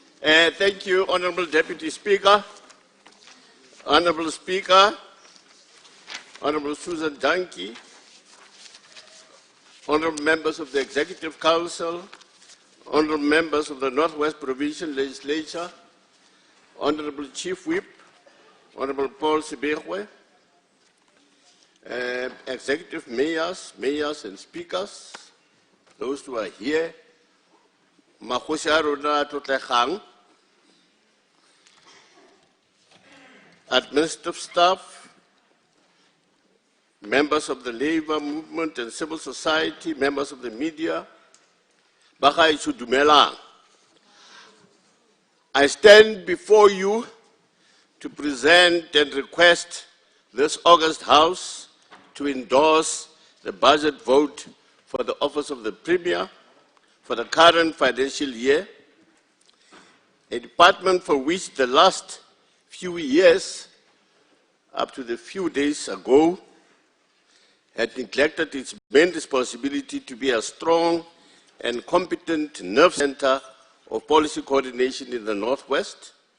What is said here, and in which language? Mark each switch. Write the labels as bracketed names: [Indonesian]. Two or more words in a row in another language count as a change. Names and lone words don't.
[English] Thank you, Honorable Deputy Speaker. Honorable Speaker, Honorable Susan Danke, Honorable members of the Executive Council, Honorable members of the Northwest Provincial Legislature, Honorable Chief Whip, Honorable Paul Sibirwe, Executive Mayors and Speakers, those who are here, [Tswana] Makhosi a rona a tlotlegang, [English] administrative staff, members of the labor movement and civil society, members of the media, [Tswana] bagaetsho dumelang. [English] I stand before you to present and request this August House to endorse the budget vote for the office of the Premier for the current financial year, a department for which the last few years, up to the few days ago, had neglected its main responsibility to be a strong and competent nerve center of policy coordination in the Northwest.